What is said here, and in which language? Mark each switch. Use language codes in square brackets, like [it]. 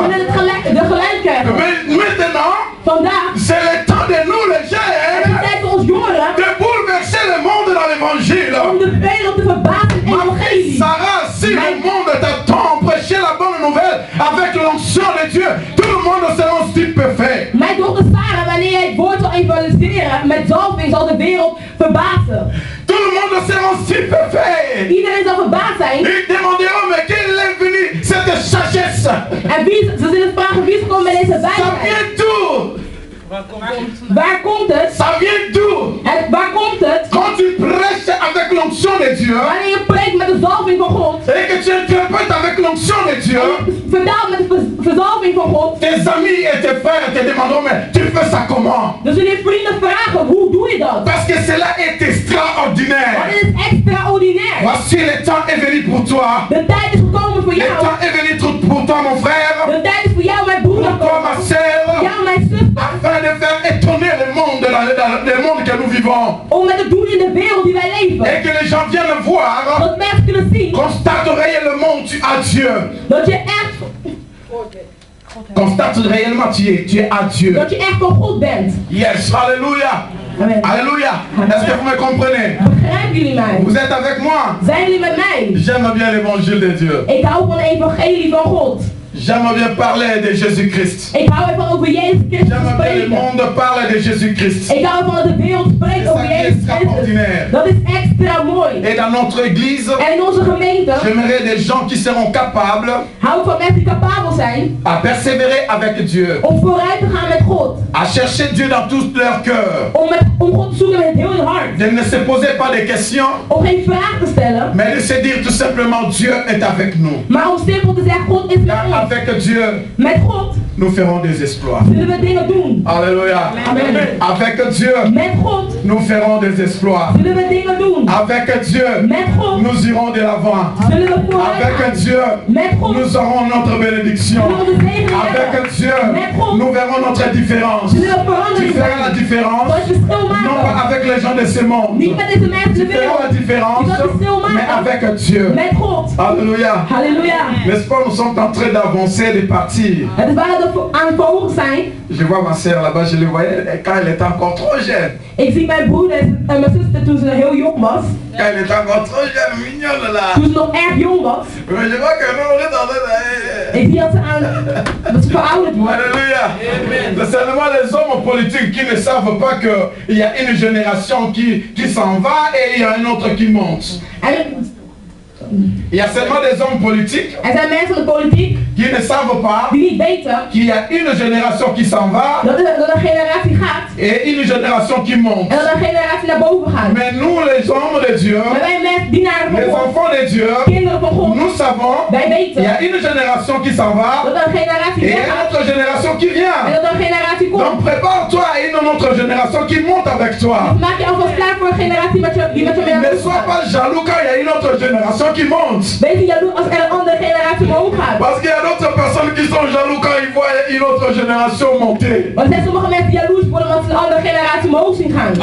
[fr] Mais maintenant, c'est le temps de nous les jeunes de bouleverser le monde dans l'évangile. Sarah, si le monde t'attend prêcher la bonne nouvelle avec l'onction de Dieu, tout le monde sera stupéfait. [nl] Mijn dochter Sarah, wanneer jij het woord zal evangeliseren met zalving, zal de wereld verbazen. [fr] Tout le monde sera stupéfait. [nl] Iedereen zal verbaasd zijn. [fr] Ils demanderont, mais quelle est venue cette sagesse? [nl] En ze zullen vragen, wie is gekomen met deze wijsheid? [fr] Ça vient d'où? [nl] Waar komt het? [fr] Ça vient d'où? [nl] Waar komt het? [fr] Quand tu prêches avec l'onction de Dieu, [nl] wanneer je preekt met de zalving van God, [fr] et que tu interprètes avec l'onction de Dieu, [nl] vertaalt met de verzalving van God, [fr] tes amis et tes frères te demanderont, mais tu fais ça comment? [nl] Dan zullen je vrienden vragen, hoe doe je dat? [fr] Parce que cela est extraordinaire. [nl] Want het is extraordinair. [fr] Voici le temps est venu pour toi. [nl] De tijd is gekomen voor jou. [fr] Le temps est venu pour toi, mon frère. [nl] De tijd is voor jou, mijn broer. [fr] Pour toi, ma sœur. [nl] Jou, mijn zuster. [fr] Afin de faire étonner le monde, le monde que nous vivons. [nl] Om met het doen in de wereld die wij leven. [fr] Et que les gens viennent voir. [nl] Dat mensen kunnen zien. [fr] Constate réellement tu as Dieu. [nl] Dat je echt. [fr] Constate réellement tu es à Dieu. [nl] Dat je echt van God bent. Yes, alléluia. Amen. Alléluia. [fr] Est-ce que vous me comprenez? [nl] Begrijpen jullie mij? [fr] Vous êtes avec moi? [nl] Zijn jullie met mij? [fr] J'aime bien l'évangile de Dieu. [nl] Ik hou van de evangelie van God. [fr] J'aime bien parler de Jésus-Christ. [nl] Ik hou ervan over Jezus Christus [fr] J'aime bien le monde parle de Jésus-Christ. [nl] Ik hou ervan dat de wereld spreekt over Jezus Christus. Dat is extra mooi. [fr] Et dans notre église, [nl] en in onze gemeente, [fr] j'aimerais des gens qui seront capables, [nl] hou van mensen die capabel zijn, [fr] à persévérer avec Dieu, [nl] om vooruit te gaan met God, [fr] à chercher Dieu dans tout leur cœur, [nl] om God te zoeken met heel hun hart, [fr] de ne se poser pas de questions, [nl] om geen vraag te stellen, [fr] mais de se dire tout simplement Dieu est avec nous. [nl] Maar om simpel te zeggen God is met ons. [fr] Avec Dieu, [nl] met God, [fr] nous ferons des exploits. [nl] Zullen we dingen doen. Alléluia. Amen. [fr] Avec Dieu, [nl] met God, [fr] nous ferons des exploits. [nl] Zullen we dingen doen. [fr] Avec Dieu, [nl] met God, [fr] nous irons de l'avant. [nl] Zullen we [fr] avec Dieu, [nl] met God, [fr] nous aurons notre bénédiction. Avec Dieu, nous verrons notre différence. Tu feras la différence, non pas avec les gens de ce monde. [nl] Niet met deze mensen [fr] tu feras la différence, mais avec Dieu. [nl] Met God. Alléluia. Halleluja. [fr] N'est-ce pas, nous sommes en train d'avancer, de partir. [nl] Het is waar dat we aan het volgen zijn. [fr] Je vois ma soeur là-bas, je le voyais quand elle était encore trop jeune. [nl] Ik zie mijn broer en mijn zuster toen ze heel jong was. [fr] Quand elle était encore trop jeune, mignonne là. [nl] Toen ze nog erg jong was. [fr] Mais je vois que nous, on est dans le... [nl] Ik zie dat ze verouderd wordt. Alléluia. [fr] C'est seulement les hommes politiques qui ne savent pas qu'il y a une génération qui s'en va et il y a un autre qui monte. Il y a seulement des hommes politiques [nl] Er zijn mensen van de politiek [fr] qui ne savent pas [nl] die niet weten [fr] qu'il y a une génération qui s'en va [nl] dat er een generatie gaat [fr] et une génération qui monte. [nl] en dat er een generatie naar boven gaat. [fr] Mais nous, les hommes de Dieu, [nl] Maar wij mensen, dienaren van [fr] les [nl] God, [fr] enfants de Dieu, [nl] kinderen van God, [fr] nous savons [nl] wij [fr] qu'il y [nl] weten [fr] a une génération qui s'en va [nl] dat er een generatie [fr] et une [nl] weggaat [fr] autre génération qui [nl] en [fr] vient. [nl] dat er een generatie komt. [fr] Donc prépare-toi à une autre génération qui monte avec toi. [nl] Maak je alvast klaar voor een generatie die met je mee [fr] Ne sois pas jaloux quand il y a une autre génération qui monte. [nl] Wees niet jaloers als er een andere generatie omhoog gaat. [fr] Parce qu'il y a d'autres personnes qui sont jaloux quand ils voient une autre génération monter. [nl] Want er zijn sommige mensen die jaloers worden omdat ze een andere generatie omhoog zien gaan.